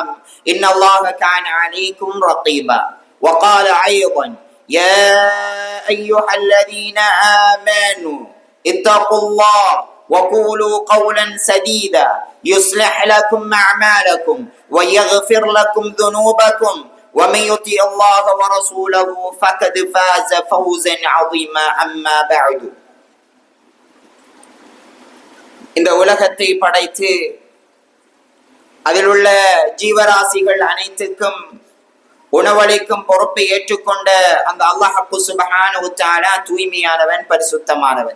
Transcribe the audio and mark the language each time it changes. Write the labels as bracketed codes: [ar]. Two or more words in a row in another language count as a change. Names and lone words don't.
[ar] إن الله كان عليكم رقيبا وقال أيضا يا أيها الذين آمنوا اتقوا الله وقولوا قولا سديدا يصلح لكم أعمالكم ويغفر لكم ذنوبكم ومن يطع الله ورسوله فقد فاز فوزا عظيما أما بعد [ta] இந்த உலகத்தை படைத்து அதில் உள்ள ஜீவராசிகள் அனைத்துக்கும் உணவளிக்கும் பொறுப்பை ஏற்றுக்கொண்ட அந்த [ar] الله سبحانه وتعالى [ta] தூய்மையானவன், பரிசுத்தமானவன்.